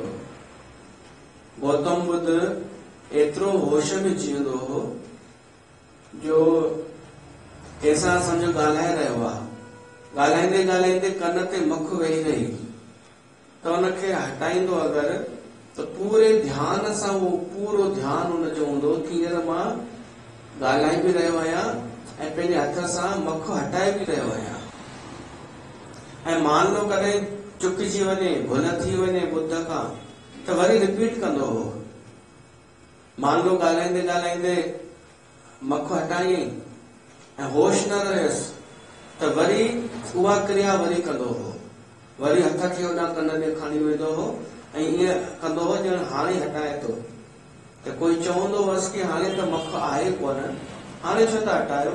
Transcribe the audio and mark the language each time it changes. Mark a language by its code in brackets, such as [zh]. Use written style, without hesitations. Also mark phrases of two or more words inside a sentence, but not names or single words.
[sd] गौतम बुद्ध एतिरो होश में जीअंदो हो जो कंहिंसां सम्झो ॻाल्हाए रहियो आहे, ॻाल्हाईंदे ॻाल्हाईंदे कन ते मख वेही रही त उनखे हटाईंदो अगरि त पूरे ध्यान सां उहो पूरो ध्यानु हुनजो हूंदो कि हींअर मां ॻाल्हाए बि रहियो आहियां ऐं पंहिंजे हथ सां मख हटाए बि रहियो आहियां। ऐं [hi] मान लो [sd] कॾहिं चुकिजी वञे, भुल थी वञे बुद्ध खां त वरी रिपीट कंदो हो। [hi] मान लो [sd] ॻाल्हाईंदे ॻाल्हाईंदे मख हटायईं ऐं होश न रहियसि त वरी उहा क्रिया वरी कंदो हो, वरी हथ खे होॾां कन में खणी वेंदो हो ऐं ईअं कंदो हो ॼण हाणे हटाए थो। त कोई चवंदो हुअसि कि हाणे त मख आहे कोन, हाणे छो था हटायो?